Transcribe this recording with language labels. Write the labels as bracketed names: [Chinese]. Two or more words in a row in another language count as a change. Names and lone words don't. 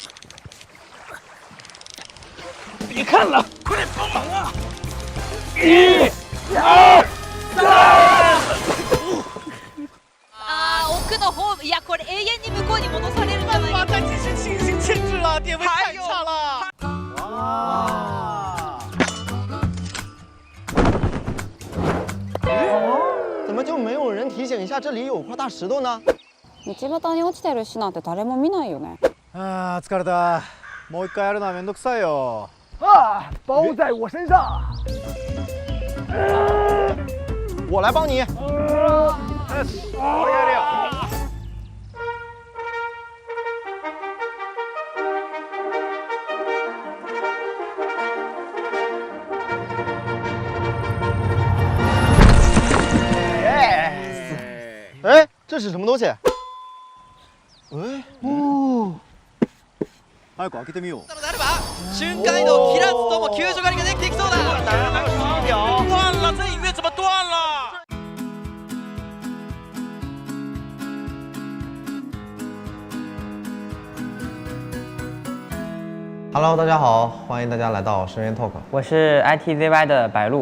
[Chinese] 别看了，快点帮忙啊！1、2、3。 [Japanese] 奥のホーム、いやこれ永遠に向こうに戻されるんじゃない？ [Chinese] 把再继续进行牵制了，点位太差了。哇！怎么就没有人提醒一下这里有块大石头呢？ [Japanese] 道端に落ちてる石なんて誰も見ないよね。啊，疲れた。もう一回やるのはめんどくさいよ。 [Chinese] 啊，包在我身上。我来帮你。我也了。哎，这是什么东西？ [Japanese] 早く開けてみよう。瞬間移動切らずとも救助狩りができていきそうだ。 [Chinese] 还有10秒，断了，这音乐怎么断了？Hello， 大家好，欢迎大家来到深渊 Talk。我是 ITZY 的白鹿，